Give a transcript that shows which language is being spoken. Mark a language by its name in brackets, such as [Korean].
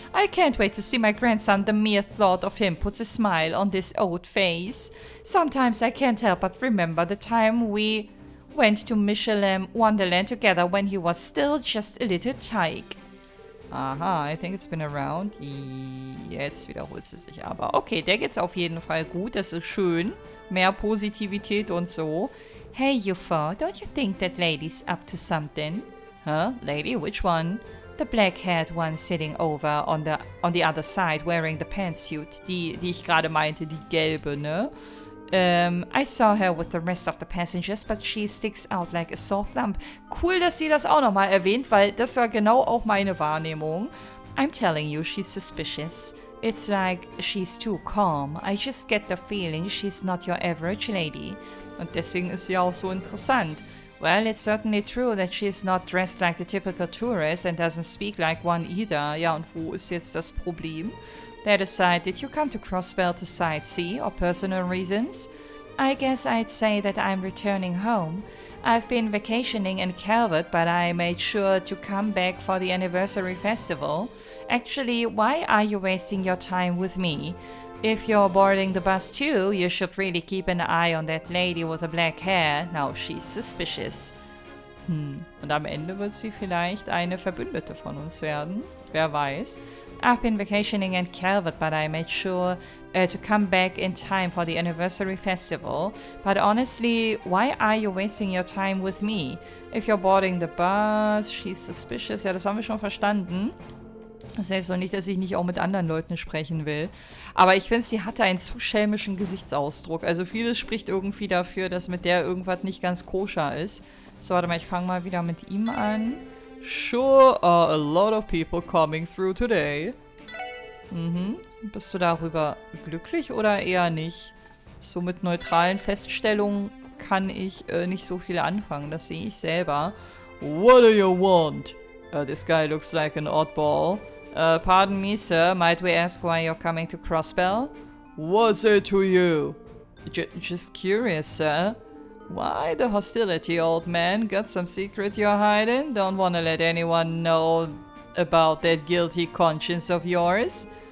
[English] I can't wait to see my grandson. The mere thought of him puts a smile on this old face. Sometimes I can't help but remember the time we went to Michelin Wonderland together when he was still just a little tyke. Aha, I think it's been around. [German] Jetzt wiederholt sie sich aber. Okay, der geht's auf jeden Fall gut. Das ist schön. Mehr Positivität und so. [English] Hey, you four, don't you think that lady's up to something? Huh? Lady? Which one? The black-haired one sitting over on the other side wearing the pantsuit. [German] Die ich gerade meinte, die gelbe, ne? [English] I saw her with the rest of the passengers, but she sticks out like a sore thumb. [German] Cool, dass sie das auch nochmal erwähnt, weil das war genau auch meine Wahrnehmung. [English] I'm telling you, she's suspicious. It's like she's too calm. I just get the feeling she's not your average lady. [German] Und deswegen ist sie auch so interessant. [English] Well, it's certainly true that she's not dressed like the typical tourist and doesn't speak like one either. [German] Ja, und wo ist jetzt das Problem? [English] That aside, did you come to Crossbell to sightsee or personal reasons? I guess I'd say that I'm returning home. I've been vacationing in Calvert, but I made sure to come back for the anniversary festival. Actually, why are you wasting your time with me? If you're boarding the bus too, you should really keep an eye on that lady with the black hair. Now she's suspicious. [German] Und am Ende wird sie vielleicht eine Verbündete von uns werden. Wer weiß. [English] I've been vacationing in Calvert, but I made sure to come back in time for the anniversary festival. But honestly, why are you wasting your time with me? If you're boarding the bus, she's suspicious. [German] Ja, das haben wir schon verstanden. Das heißt doch nicht, dass ich nicht auch mit anderen Leuten sprechen will. Aber ich finde, sie hatte einen zu schelmischen Gesichtsausdruck. Also vieles spricht irgendwie dafür, dass mit der irgendwas nicht ganz koscher ist. So, warte mal, ich fange mal wieder mit ihm an. [English] Sure are a lot of people coming through today. [German] Bist du darüber glücklich oder eher nicht? So mit neutralen Feststellungen kann ich nicht so viel anfangen. Das sehe ich selber. [English] What do you want? This guy looks like an oddball. Pardon me, sir. Might we ask why you're coming to Crossbell? What's it to you? Just curious, sir. Why the hostility, old man? Got some secret you're hiding? Don't want to let anyone know about that guilty conscience of yours?